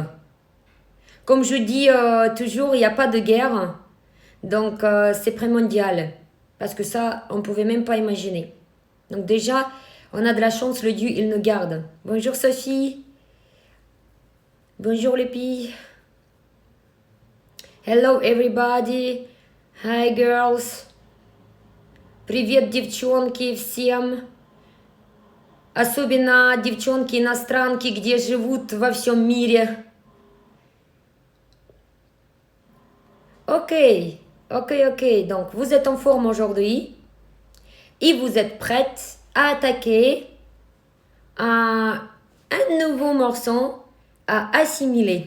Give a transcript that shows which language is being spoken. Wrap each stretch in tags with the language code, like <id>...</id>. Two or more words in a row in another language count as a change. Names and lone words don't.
<fr>Comme je dis toujours, il n'y a pas de guerre. Donc, c'est primordial. Parce que ça, on ne pouvait même pas imaginer. Donc déjà, on a de la chance, le Dieu, il nous garde. Bonjour Sophie. Bonjour les filles.</fr> <en>Hello everybody. Hi girls.</en> <ru>Привет, девчонки, всем. Особенно девчонки-иностранки, где живут во всем мире.</ru> <en>Ok, ok.</en> <fr>Donc, vous êtes en forme aujourd'hui et vous êtes prêtes à attaquer un nouveau morceau à assimiler.</fr>